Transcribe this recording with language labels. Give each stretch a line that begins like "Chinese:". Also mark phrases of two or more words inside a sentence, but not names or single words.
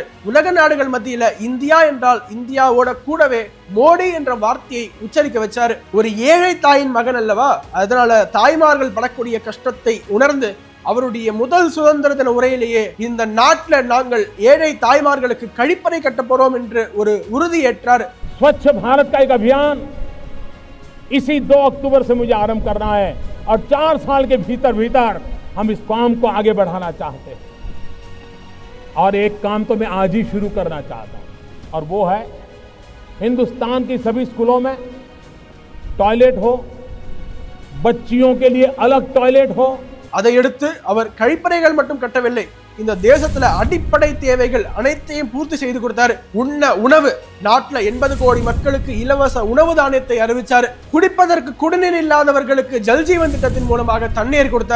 Tamil: உலக நாடுகள் மத்தியில இந்தியா என்றால் இந்தியாவோட கூடவே மோடி என்ற வார்த்தையை உச்சரிக்க வச்சாரு. ஒரு ஏழை தாயின் மகன் அல்லவா, அதனால தாய்மார்கள் படக்கூடிய கஷ்டத்தை உணர்ந்து அவருடைய முதல் சுதந்திர தின உரையிலேயே இந்த நாட்டில் நாங்கள் ஏழை தாய்மார்களுக்கு கழிப்பறை கட்ட போறோம் என்று ஒரு உறுதி ஏற்றார்.
Hindi: स्वच्छ भारत का एक अभियान इसी 2 अक्टूबर से मुझे आरंभ करना है और 4 साल के भीतर भीतर हम इस काम को आगे बढ़ाना चाहते हैं और एक काम तो मैं आज ही शुरू करना चाहता हूं और वो है हिंदुस्तान की सभी स्कूलों में टॉयलेट हो, बच्चियों के लिए अलग टॉयलेट हो.
Tamil: அதையடுத்து அவர் கழிப்பறைகள் மட்டும் கட்டவில்லை, இந்த தேசத்துல அடிப்படை தேவைகள் அனைத்தையும் பூர்த்தி செய்து கொடுத்தாரு. உணவு நாட்டுல 80 கோடி மக்களுக்கு இலவச உணவு தானியத்தை அறிவிச்சாரு. குடிப்பதற்கு குடிநீர் இல்லாதவர்களுக்கு ஜல்ஜீவன் திட்டத்தின் மூலமாக தண்ணீர் கொடுத்தாரு.